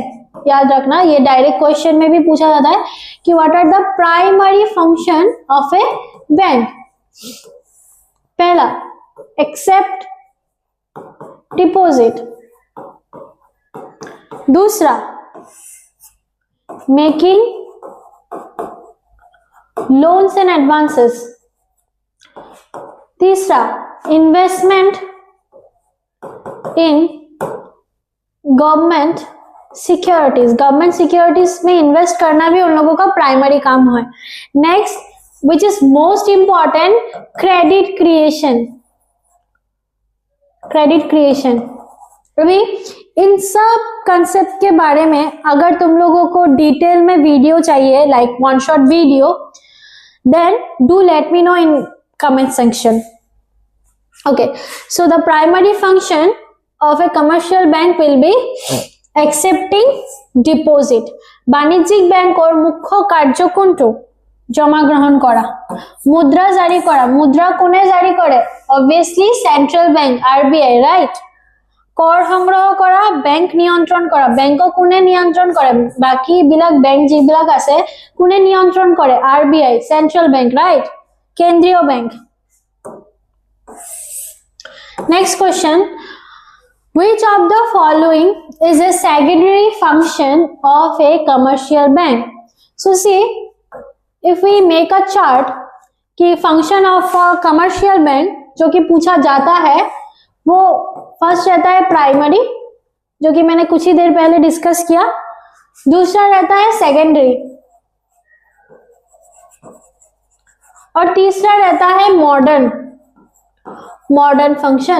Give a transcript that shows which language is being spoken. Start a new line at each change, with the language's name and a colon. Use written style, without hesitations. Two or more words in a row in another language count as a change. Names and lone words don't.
Hindi: याद रखना, ये
English: direct question
Hindi: में भी पूछा जाता है कि
English: what are the primary function of a bank. पहला, accept deposit.
Hindi: दूसरा,
English: making loans and advances. तीसरा, investment in government securities. government securities
Hindi: में इन्वेस्ट करना भी उन लोगों का प्राइमरी काम है.
English: नेक्स्ट, which is most important, credit creation. credit creation.
Hindi: अभी इन सब कंसेप्ट के बारे में अगर तुम लोगों को डिटेल में वीडियो चाहिए,
English: like one shot video, then do let me know in comment section. okay, so the primary function of a commercial bank will be accepting deposit.
Assamese: বাণিজ্যিক ব্যাংকৰ মুখ্য কাৰ্য কোনটো? জমা গ্ৰহণ কৰা. মুদ্ৰা জাৰি কৰা. মুদ্ৰা কোনে জাৰি কৰে?
English: obviously central bank, RBI, right.
Assamese: কৰ সংগ্ৰহ কৰা, বেংক নিয়ন্ত্ৰণ কৰা. বেংক কোনে নিয়ন্ত্ৰণ কৰে? বাকি বিলাক বেংক যিবিলাক আছে কোনে নিয়ন্ত্ৰণ কৰে?
English: RBI, central bank, right,
Assamese: কেন্দ্ৰীয় বেংক.
English: next question. Which of the following is a secondary function of a commercial bank? So see, if we make a chart
Hindi: कि
English: function of a commercial bank
Hindi: जो कि पूछा जाता है, वो फर्स्ट रहता है प्राइमरी, जो कि मैंने कुछ ही देर पहले डिस्कस किया. दूसरा रहता है सेकेंडरी और तीसरा रहता है मॉडर्न फंक्शन.